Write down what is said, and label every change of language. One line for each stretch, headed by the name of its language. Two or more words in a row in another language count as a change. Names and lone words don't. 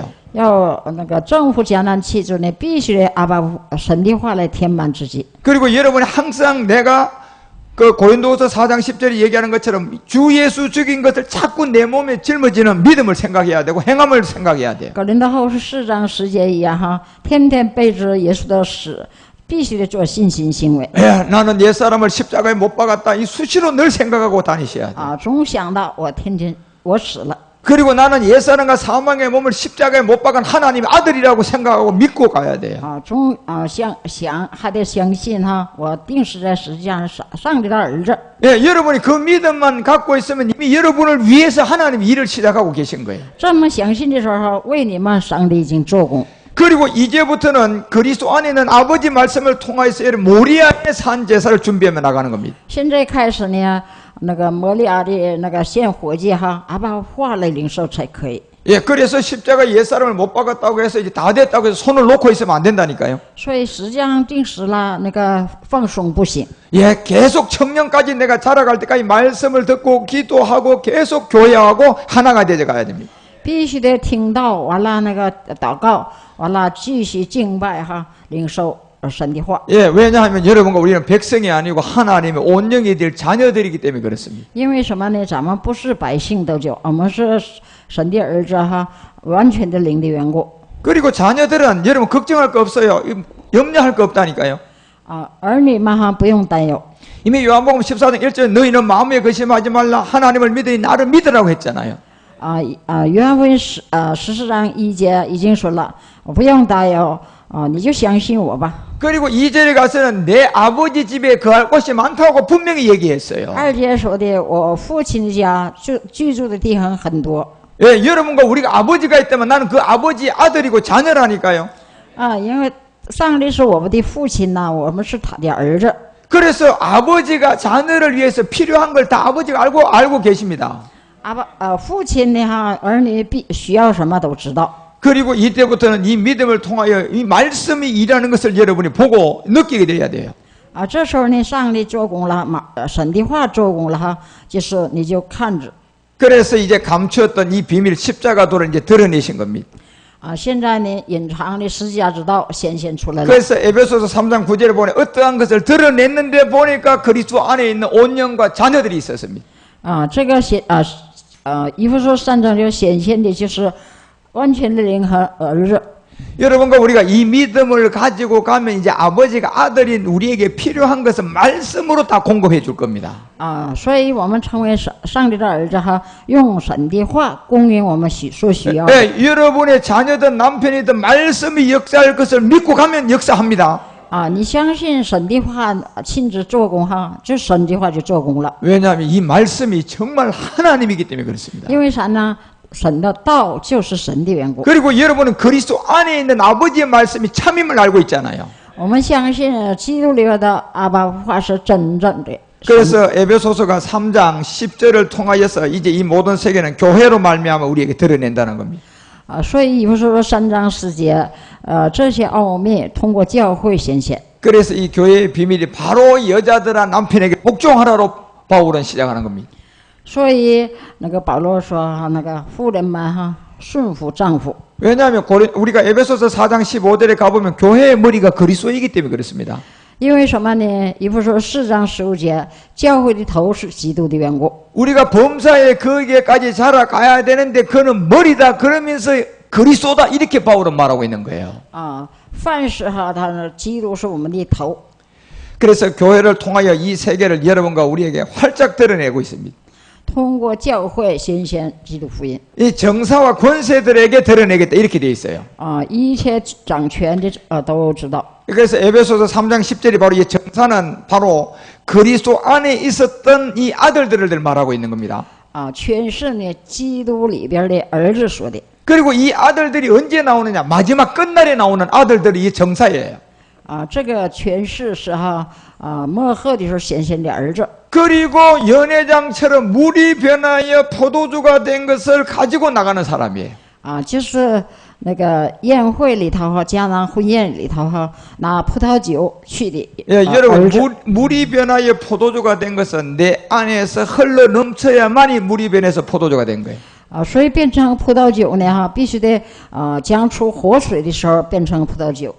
Chinese: 要那个征服迦南七族呢，必须阿爸父神的话来填满自己。
Korean: 그리고 여러분이 항상 내가 그 고린도후서 4장 10절에 얘기하는 것처럼 주 예수 죽인 것을 자꾸 내 몸에 짊어지는 믿음을 생각해야 되고 행함을 생각해야 돼요.
Chinese: 格林多后书4章10节一样天天背着耶稣的死，必须得做信心行为。
Korean: 예, 나는 옛사람을 십자가에 못 박았다. 이 수시로 늘 생각하고 다니셔야 돼요.
Chinese: 总想到我天天我死了。
Korean: 그리고 나는 옛사람과 사망의 몸을 십자가에 못 박은 하나님의 아들이라고 생각하고 믿고 가야 돼요.
Chinese: 总想还得相信我定死在十字架上，上帝的儿子。
Korean: 예, 여러분이 그 믿음만 갖고 있으면 이미 여러분을 위해서 하나님이 일을 시작하고 계신 거예요.
Chinese: 这么相信的时候，为你们上帝已经做工。
Korean: 그리고 이제부터는 그리스도 안에 있는 아버지 말씀을 통하여서 모리아의 산 제사를 준비하며 나가는 겁니다.
Chinese: 现在开始呢，那个摩利亚的那个献火祭阿爸话来领受才可以。
Korean: 예, 그래서 십자가 옛사람을 못 박았다고 해서 이제 다 됐다고 해서 손을 놓고 있으면 안 된다니까요.
Chinese: 所以实际上定死了，那个放松不行。
Korean: 예, 계속 청년까지 내가 자라갈 때까지 말씀을 듣고 기도하고 계속 교회하고 하나가 되어 가야 됩니다.
Chinese: 必须得听到完了那个祷告，完了继续敬拜领受神的话。
Korean: 예, 왜냐하면 여러분과 우리는 백성이 아니고 하나님의 온영이 될 자녀들이기 때문에 그렇습니다.
Chinese: 因为什么呢？咱们不是百姓得救，我们是神的儿子完全的灵的缘故。
Korean: 그리고 자녀들은 여러분 걱정할 거 없어요. 염려할 거 없다니까요.
Chinese: 儿女们不用担忧。
Korean: 이미 요한복음 14장 1절에 너희는 마음에 거심하지 말라 하나님을 믿으니 나를 믿으라고 했잖아요.
Chinese: 约翰福音14章1节已经说了，不用担忧你就相信我吧。
Korean: 그리고 2절에 가서는 내 아버지 집에 거할 곳이 많다고 분명히 얘기했어요.
Chinese: 2 节说的我父亲家居住的地方很多。
Korean: 예, 여러분과 우리가 아버지가 있다면 나는 그 아버지 아들이고 자녀라니까요.
Chinese: 因为上帝是我们的父亲呐，我们是他的儿子。
Korean: 그래서 아버지가 자녀를 위해서 필요한 걸 다 아버지가 알고 계십니다.
Chinese: 父亲呢儿女需要什么都知道。
Korean: 그리고 이때부터는 이 믿음을 통하여 이 말씀이 일하는 것을 여러분이 보고 느끼게 돼야 돼요.
Chinese: 这时候呢，上帝做工了，神的话做工了就是你就看着。
Korean: 그래서 이제 감추었던 이 비밀 십자가도를 이제 드러내신 겁니다.
Chinese: 现在呢，隐藏的十字架之道显现出来了。
Korean: 그래서 에베소서 3장 9절에 보니 어떠한 것을 드러냈는데 보니까 그리스도 안에 있는 온영과 자녀들이 있었습니다.
Chinese: 这个以弗所3章就显现的就是完全的灵和儿子。
Korean: 여러분과 우리가 이 믿음을 가지고 가면 이제 아버지가 아들인 우리에게 필요한 것은 말씀으로 다 공급해 줄 겁니다.
Chinese: 所以我们成为上帝的儿子用神的话供应我们所需要的。
Korean: 네, 여러분의 자녀든 남편이든 말씀이 역사할 것을 믿고 가면 역사합니다.
Chinese: 你相信神的话亲自做工就神的话就做工了。
Korean: 왜냐하면 이 말씀이 정말 하나님이기 때문에 그렇습니다.
Chinese: 因为啥呢？神的道就是神的缘故。
Korean: 그리고 여러분은 그리스도 안에 있는 아버지의 말씀이 참임을 알고 있잖아요.
Chinese: 我们相信基督里的阿爸父话是真正的。
Korean: 그래서 에베소서가 3장 10절을 통하여서 이제 이 모든 세계는 교회로 말미암아 우리에게 드러낸다는 겁니다.
Chinese: 所以以弗所3章4节，这些奥秘通过教会显现。
Korean: 그래서 이 교회의 비밀이 바로 여자들아 남편에게 복종하라로 바울은 시작하는 겁니다.
Chinese: 所以那个保罗说，那个妇人们顺服丈夫。
Korean: 왜냐하면 우리가 에베소서 4장 15절에 가보면 교회의 머리가 그리스도이기 때문에 그렇습니다.
Chinese: 因为什么呢？以弗所4章15节，教会的头是基督的缘故。
Korean: 우리가 범사에 거기에까지 자라가야 되는데 그는 머리다 그러면서 그리스도다 이렇게 바울은 말하고 있는 거예요.
Chinese: 凡事他基督是我们的头。
Korean: 그래서 교회를 통하여 이 세계를 여러분과 우리에게 활짝 드러내고 있습니다.
Chinese: 通过教会宣宣基督福音
Korean: 이 정사와 권세들에게 드러내겠다 이렇게 되어 있어요.
Chinese: 一切掌权的都知道。
Korean: 그래서 에베소서 3장 10절이 바로 이 정사는 바로 그리스도 안에 있었던 이 아들들을 말하고 있는 겁니다.
Chinese: 权势呢，基督里边的儿子说的。
Korean: 그리고 이 아들들이 언제 나오느냐? 마지막 끝날에 나오는 아들들이 이 정사예요.
Chinese: 这个权势是末后的时候显现的儿子。
Korean: 그리고 연회장처럼 물이 변하여 포도주가 된 것을 가지고 나가는 사람이에요.
Chinese: 就是那个宴会里头迦南婚宴里头拿葡萄酒去的。
Korean: 예, 여러분 물이 변하여 포도주가 된 것은 내 안에서 흘러 넘쳐야만이 물이 변해서 포도주가 된 거예요.
Chinese: 所以变成葡萄酒呢必须得将出活水的时候变成葡萄酒。